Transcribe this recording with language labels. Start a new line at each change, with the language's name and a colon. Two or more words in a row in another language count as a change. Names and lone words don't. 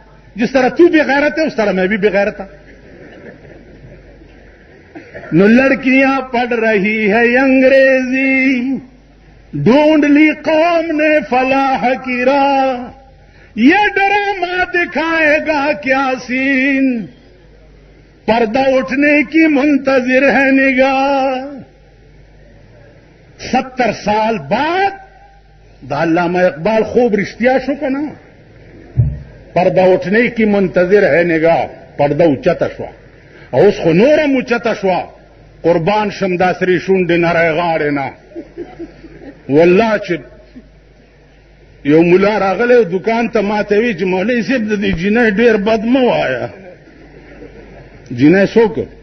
Urdu: جس طرح تو بے غیرت ہے اس طرح میں بھی بے غیرت ہوں. نو لڑکیاں پڑھ رہی ہے انگریزی ڈھونڈ لی قوم نے فلاح کی راہ یہ ڈرامہ دکھائے گا کیا سین پردہ اٹھنے کی منتظر ہے نگاہ.
Pashto: 70 سال بعد دا علامہ اقبال خوب رشتیا شو کنا.
Urdu: پردہ اٹھنے کی منتظر ہے نگاہ.
Pashto: پردہ اوچتا شوا اوس خو نورم اوچتا شوا. قربان شم دا سری شونډې نری غاړې نه. والله چې یو ملا راغلی دکان ته ما ته وی چې مولوي صاحب د دې جینۍ ډېر بد مه وایه. جینۍ څوک؟